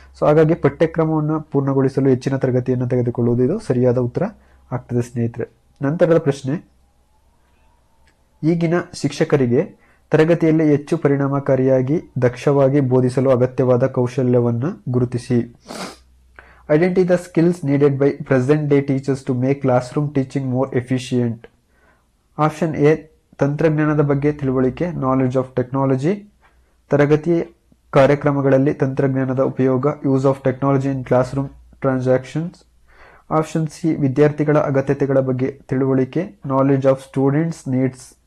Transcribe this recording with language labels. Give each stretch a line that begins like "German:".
Kannada: So ಹಾಗಾಗಿ ಪಠ್ಯಕ್ರಮವನ್ನು ಪೂರ್ಣಗೊಳಿಸಲು ಹೆಚ್ಚಿನ ತರಗತಿಯನ್ನು ತೆಗೆದುಕೊಳ್ಳುವುದು ಇದು ಸರಿಯಾದ ಉತ್ತರ ಆಗ್ತದೆ ಸ್ನೇಹಿತರೆ. ನಂತರದ ಪ್ರಶ್ನೆ, ಈಗಿನ ಶಿಕ್ಷಕರಿಗೆ ತರಗತಿಯಲ್ಲಿ ಹೆಚ್ಚು ಪರಿಣಾಮಕಾರಿಯಾಗಿ ದಕ್ಷವಾಗಿ ಬೋಧಿಸಲು ಅಗತ್ಯವಾದ ಕೌಶಲ್ಯವನ್ನು ಗುರುತಿಸಿ.
English: Identify the skills needed by present-day teachers to make classroom teaching more efficient.
Kannada: Option A ತಂತ್ರಜ್ಞಾನದ ಬಗ್ಗೆ ತಿಳುವಳಿಕೆ,
English: Knowledge of technology.
Kannada: ತರಗತಿ ಕಾರ್ಯಕ್ರಮಗಳಲ್ಲಿ ತಂತ್ರಜ್ಞಾನದ ಉಪಯೋಗ,
English: Use of technology in classroom transactions.
Kannada: Option C ವಿದ್ಯಾರ್ಥಿಗಳ ಅಗತ್ಯತೆಗಳ ಬಗ್ಗೆ ತಿಳುವಳಿಕೆ,
English: Knowledge of students needs.